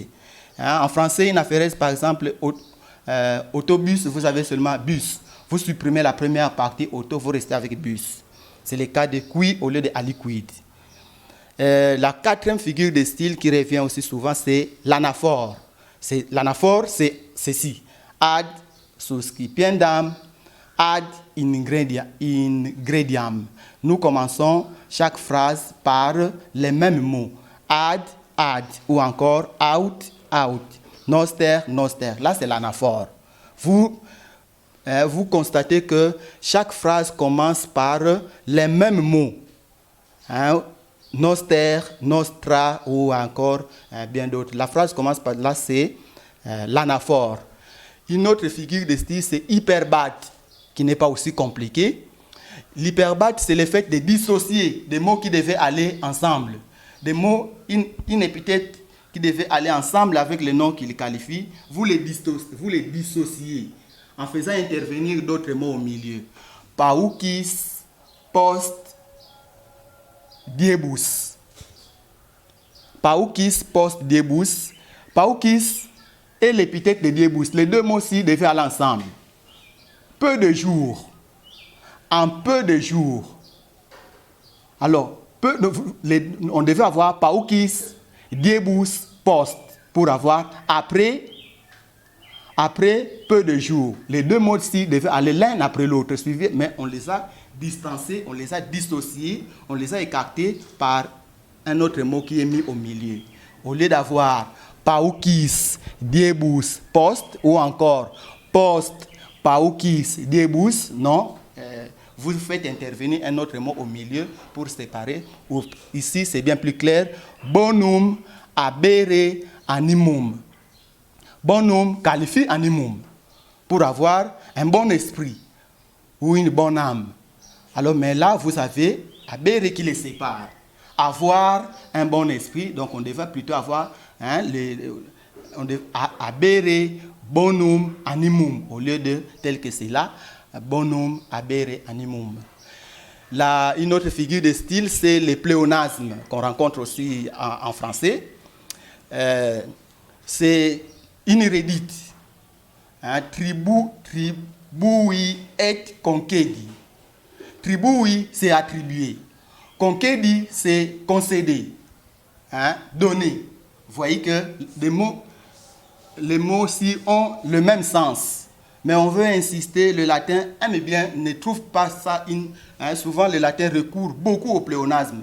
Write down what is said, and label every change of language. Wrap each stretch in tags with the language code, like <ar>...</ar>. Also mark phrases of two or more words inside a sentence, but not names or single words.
<fr>En français, une aphérèse, par exemple, autobus, vous avez seulement bus. Vous supprimez la première partie auto, vous restez avec bus. C'est le cas de qui au lieu de aliquid. La quatrième figure de style qui revient aussi souvent, c'est l'anaphore. L'anaphore, c'est ceci.</fr> <la>Ad suscipiendam, ad ingrediam.</la> <fr>Nous commençons chaque phrase par les mêmes mots. Ad, ou encore out. Noster. Là, c'est l'anaphore. Vous constatez que chaque phrase commence par les mêmes mots.</fr> <la>Noster, nostra</la> <fr>ou encore bien d'autres. La phrase commence par là, c'est l'anaphore. Une autre figure de style, c'est hyperbate, qui n'est pas aussi compliqué. L'hyperbate, c'est le fait de dissocier des mots qui devaient aller ensemble. Des mots, une épithète qui devait aller ensemble avec le nom qui les qualifie, vous les dissociez en faisant intervenir d'autres mots au milieu.</fr> <la>Paukis, post, diebus. Paukis, post, diebus.</la> <fr>Paukis et l'épithète de diebus. Les deux mots-ci devaient aller ensemble. Peu de jours. En peu de jours. Alors, on devait avoir</fr> <la>paukis, diebus, post</la> <fr>pour avoir après peu de jours. Les deux mots-ci devaient aller l'un après l'autre, mais on les a distancés, on les a dissociés, on les a écartés par un autre mot qui est mis au milieu. Au lieu d'avoir</fr> <la>paukis, diebus, post,</la> <fr>ou encore</fr> <la>post, paukis, diebus, non,</la> <fr>vous faites intervenir un autre mot au milieu pour séparer. Ici, c'est bien plus clair.</fr> <la>Bonum, habere, animum.</la> <fr>Bonum qualifie animum pour avoir un bon esprit ou une bonne âme. Alors, mais là, vous avez habere qui les sépare. Avoir un bon esprit, donc on devrait plutôt avoir</fr> <la>habere, bonum, animum,</la> <fr>au lieu de tel que c'est là.</fr> <la>Bonum, habere, animum.</la> <fr>Une autre figure de style, c'est les pléonasmes qu'on rencontre aussi en français. C'est inédite.</fr> <la>Tribui et concedi. Tribui,</la> <fr>c'est attribuer. Concedi, c'est concéder. Donner. Vous voyez que les mots-ci ont le même sens. Mais on veut insister, le latin aime bien, ne trouve pas ça. Souvent, le latin recourt beaucoup au pléonasme.</fr>